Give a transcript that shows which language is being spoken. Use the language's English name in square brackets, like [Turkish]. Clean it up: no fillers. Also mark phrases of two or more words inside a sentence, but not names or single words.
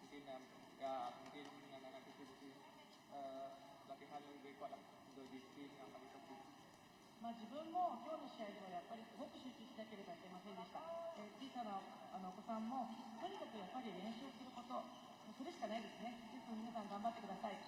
[Indonesian] dengan ya mungkin dengan aktivitas latihan yang lebih kuat lah untuk di tim yang paling penting. [Japanese] まあ、自分も今日の試合ではやっぱりすごく集中しなければいけませんでした。小さなお子さんもとにかくやっぱり練習すること、それしかないですね。ですので皆さん頑張ってください。